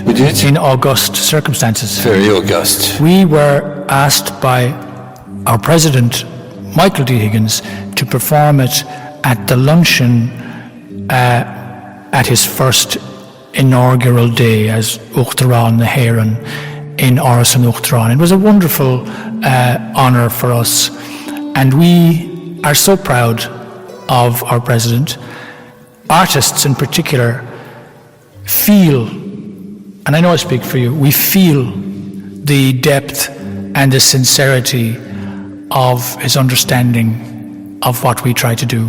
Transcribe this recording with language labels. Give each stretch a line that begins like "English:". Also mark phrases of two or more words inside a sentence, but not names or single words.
English: We did? In august circumstances. Very august. We were asked by our president, Michael D. Higgins, to perform it at the luncheon at his first inaugural day as
Irish: Uachtaráin na hÉireann
English: in Áras an Uachtaráin. It was a wonderful honour for us, and we are so proud of our president. Artists in particular feel, and I know I speak for you, we feel the depth and the sincerity of his understanding of what we try to do.